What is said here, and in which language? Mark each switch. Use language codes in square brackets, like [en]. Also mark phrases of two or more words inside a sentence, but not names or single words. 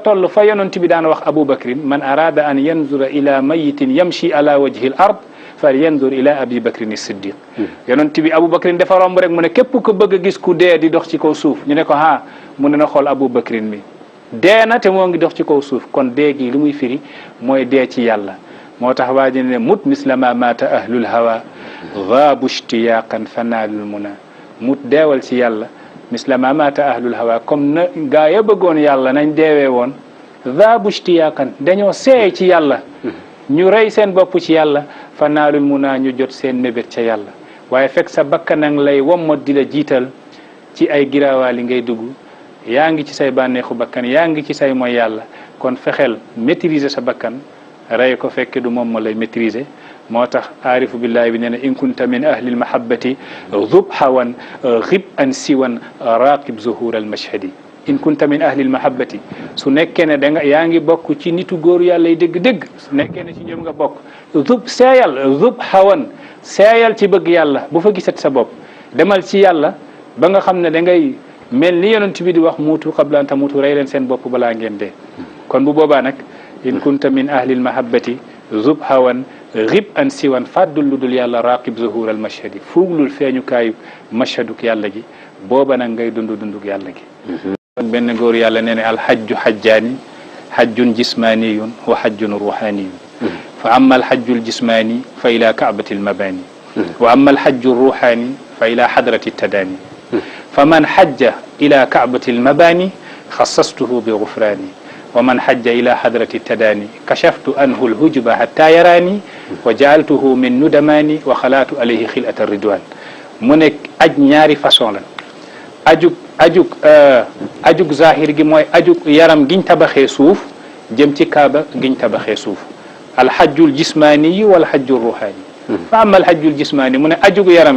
[wo] toll fa yonent bi daan wax Abubakrin [ar] من أراد أن ينظر إلى ميت يمشي على وجه الأرض فلينظر إلى أبي بكر الصديق [wo] yonent bi Abubakrin dafa romb rek mu ne képp ko bëgg a gis ku dee di dox ci kaw suuf ñu ne ko mu ne na xool Abubakrin mi dee na te moo ngi dox ci kaw suuf kon dee gi li muy firi mooy dee ci yàlla moo tax waa ji ne [ar] موتوا مثلما مات أهل الهوى غابوا اشتياقا فنالوا المنى [wo] mut deewal ci yàlla mislama [ar] مات أهل الهوى [wo] comme na gaa ya bëggoon yàlla nañ deewee woon [ar] غابوا اشتياقا [wo] dañoo seey ci yàlla ñu rey seen bopp ci yàlla [ar] فنالوا المنى [wo] ñu jot seen mébét ca yàlla waaye fekk sa bakkanang lay wommat di la jiital ci ay giraawaali ngay dugg yaa ngi ci say bànneexu bakkan yaa ngi ci say mooy yàlla kon fexeel maîtriser sa bakkan rey ko fekke du moom ma lay maîtriser moo tax aarifu billahi bi nee na [ar] إن كنت من أهل المحبة ذب هوى وغب عن سوى رقيب ظهور المشهد إن كنت من أهل المحبة [wo] su nekkee ne da nga yaa ngi bokk ci nitu góor yàlla yi dëgg-dëgg su nekkee ne ci ñoom nga bokk [ar] ذب ذب هوى [wo] seeyal ci bëgg yàlla bu fa gisat sa bopp demal ci yàlla ba nga xam ne da ngay mel ni yonent bi di wax [ar] موتوا قبل أن تموتوا [wo] rey leen seen bopp balaa ngeen dee kon bu boobaa nag [ar] إن كنت من أهل المحبة ذب هوى وغب عن [wo] siwan fàddul lu dul yàlla [ar] رقيب ظهور المشهد [wo] fuuglul feeñukaayu mashhaduk yàlla gi booba nag ngay dundug yàlla gi kon benn góor yàlla nee ne [ar] الحج حجان حج جسماني وحج روحاني فأما الحج الجسماني فإلى كعبة المباني وأما الحج الروحاني فإلى حضرة التداني فمن حج إلى كعبة المباني خصصته بالغفران ومن حج إلى حضرة التداني كشفت أنه الهجب حتى يراني وجعلته من ندماني وخلات عليه خلأة الرضوان [wo] mu nekk aj ñaari façon la ajug zahir gi mooy ajug yaram giñ tabaxee suuf jëm ci kaaba giñ tabaxee suuf [ar] الحج الجسماني [wo] yi [ar] والحج الروحاني فأما الحج الجسماني [wo] mu ne ajug yaram